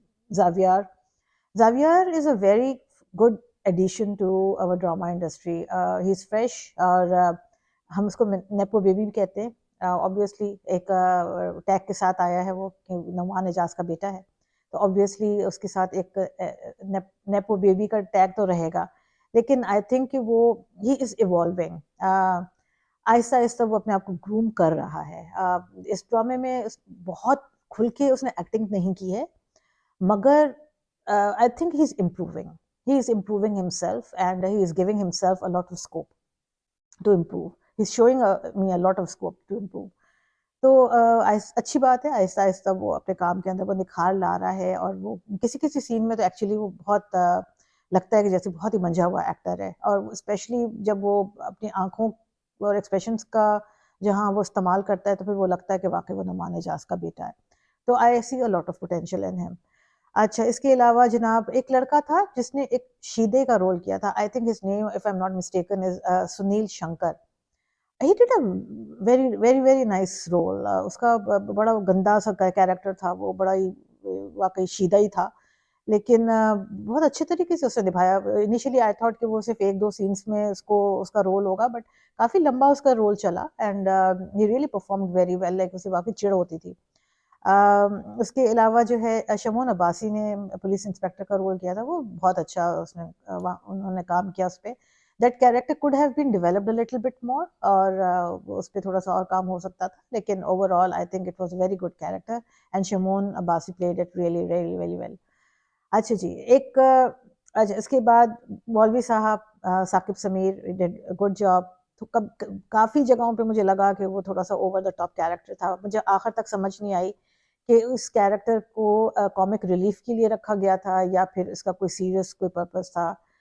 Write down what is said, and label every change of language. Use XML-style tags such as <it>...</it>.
<ur>زاویار</ur> <en>Is a very good addition to اور drama industry. He is fresh,</en> <ur>اور ہم اس کو نیپو بیبی بھی کہتے ہیں۔ اوبیسلی ایک ٹیگ کے ساتھ آیا ہے وہ کہ نعمان اعجاز کا بیٹا ہے، تو اوبیسلی اس کے ساتھ ایک نیپو بیبی کا ٹیگ تو رہے گا، لیکن آئی تھنک کہ وہ</ur> <en>he is evolving,</en> <ur>آہستہ آہستہ وہ اپنے آپ کو گروم کر رہا ہے۔ اس ڈرامے میں بہت کھل کے اس نے ایکٹنگ نہیں کی ہے، مگر</ur> <en>I think he is improving himself and he is giving himself a lot of scope. to improve. He's showing me a lot of scope to improve.</en> <ur>تو اچھی بات ہے، آہستہ آہستہ وہ اپنے کام کے اندر وہ نکھار لا رہا ہے، اور وہ کسی کسی سین میں تو ایکچولی وہ بہت لگتا ہے کہ جیسے بہت ہی منجھا ہوا ایکٹر ہے، اور اسپیشلی جب وہ اپنی آنکھوں اور ایکسپریشنس کا جہاں وہ استعمال کرتا ہے تو پھر وہ لگتا ہے کہ واقعی وہ نعمان اعجاز کا بیٹا ہے. تو</ur> <en>I see a lot of potential in him.</en> <ur>اچھا، اس کے علاوہ جناب ایک لڑکا تھا جس نے ایک شیدے کا رول کیا تھا.</ur> <en>I think his name if I am not mistaken is Sunil Shankar. He did a very very very nice role.</en> <ur>اس کا بڑا گندا سا کیریکٹر تھا، وہ بڑا ہی واقعی شیدہ ہی تھا، لیکن بہت اچھے طریقے سے اس نے نبھایا.</ur> <en>initially I thought</en> <ur>کہ وہ صرف ایک دو سینس میں اس کا رول ہوگا، بٹ کافی لمبا اس کا رول چلا،</ur> <en>And he really performed very well.</en> <ur>Like اسے واقعی چڑ ہوتی تھی. اس کے علاوہ جو ہے شمعون عباسی نے پولیس انسپیکٹر کا رول کیا تھا، وہ بہت اچھا انہوں نے کام کیا اس پہ.</ur> <en>That character could have been developed a little bit more,</en> <ur>اور اس پہ تھوڑا سا اور کام ہو سکتا تھا،</ur> <en>لیکن overall I think it was a very good character and Shamoon Abbasi played it really really really well.</en> <ur>اچھا جی، اس کے بعد مولوی صاحب Saqib Sameer</ur> <en>did a good job.</en> <ur>تو کافی جگہوں پہ مجھے لگا کہ وہ تھوڑا سا اوور دا ٹاپ کیریکٹر تھا. مجھے آخر تک سمجھ نہیں آئی کہ اس کیریکٹر کو کامک ریلیف کے لیے رکھا گیا تھا یا پھر اس کا کوئی سیریس کوئی پرپس تھا.</ur>